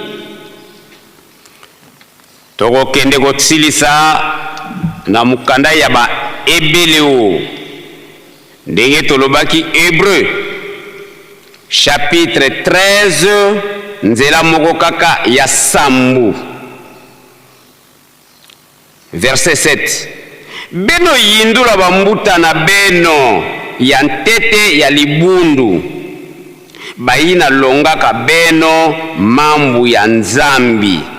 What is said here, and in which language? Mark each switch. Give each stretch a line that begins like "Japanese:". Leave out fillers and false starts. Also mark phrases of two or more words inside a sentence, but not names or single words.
Lingala: tokokende kosilisa na mukanda ya ba ebeleo ndenge tolobaki
French: Hébreu chapitre
Lingala: 13 nzela moko kaka ya sambu
Kituba (Democratic Republic of Congo): verset 7 beno yindula bambuta na beno ya ntete ya libundu bayina longaka beno mambu ya nzambi